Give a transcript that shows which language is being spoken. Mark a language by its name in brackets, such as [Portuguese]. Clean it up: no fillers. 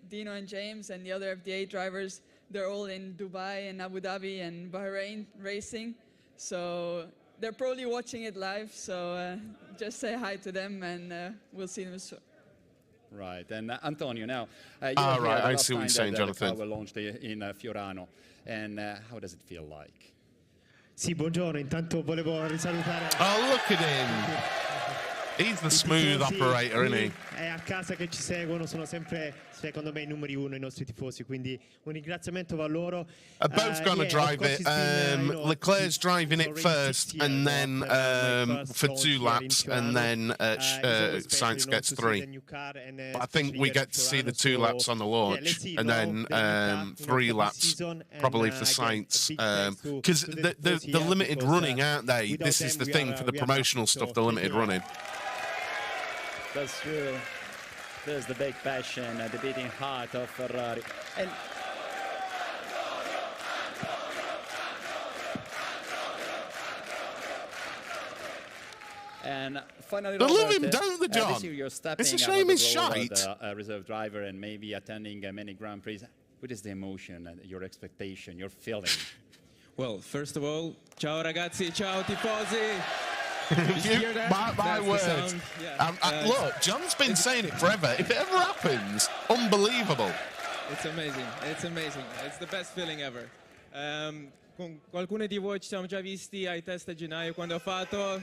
[English] Dino and James and the other FDA drivers, they're all in Dubai and Abu Dhabi and Bahrain racing. So they're probably watching it live. So just say hi to them, and we'll see them soon. Right, and Antonio, now you're right, I see what you're saying, Jonathan. The car was launched in Fiorano, and how does it feel like? [Italian] Sì, buongiorno, intanto volevo risalutare. [English] Oh, look at him! He's the smooth operator, isn't he? [Italian] È a casa che ci seguono, sono sempre, secondo me, i numeri 1 i nostri tifosi, quindi un ringraziamento va a loro. [English] Both going to drive it. Leclerc's driving it first, and then for 2 laps, and then Sainz gets 3. But I think we get to see the 2 laps on the launch, and then 3 laps probably for Sainz. Because the limited running, aren't they? This is the thing for the promotional stuff, the limited running. That's true. There's the big passion, the beating heart of Ferrari. And finally, they love him, don't they, John? This year you're stepping it's a shame he's shite. The reserve driver and maybe attending many Grand Prix. What is the emotion, your expectation, your feeling? Well, first of all, [Italian] ciao ragazzi, ciao tifosi. [English] My word. Yeah. Look, John's been saying it forever. If it ever happens, unbelievable. It's amazing. It's amazing. It's the best feeling ever. [Italian] Con qualcuno di voi ci siamo già visti ai test a gennaio quando ho fatto.